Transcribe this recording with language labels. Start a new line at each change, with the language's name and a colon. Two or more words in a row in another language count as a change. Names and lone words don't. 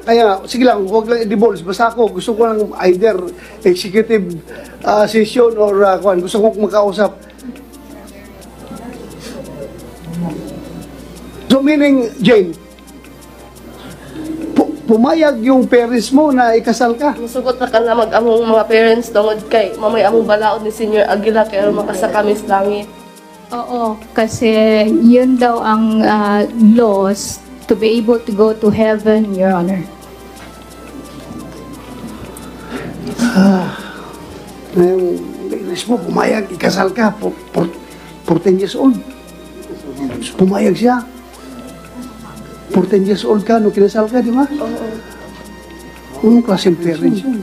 Filipino: Kaya nga, sige lang, huwag lang i-divulge. Basta ako, gusto ko lang
English: either executive session or
Filipino: gusto ko makausap.
English: So meaning,
Filipino: Jane, pumayag yung parents mo na ikasal ka.
Cebuano: Musugot na ka na mag-among mga parents tungod kay mamay among balaod ni Senior Aguila kaya makasa kami sa langit.
Filipino: Oo, kasi yun daw ang
English: laws to be able to go to heaven, Your Honor.
Filipino: Yung parents mo, pumayag, ikasal ka,
English: 14 years old.
Filipino: Pumayag siya.
English: 14 years old
Filipino: ka, nung kinasal ka, di ba? Oo. Anong klaseng parents yun?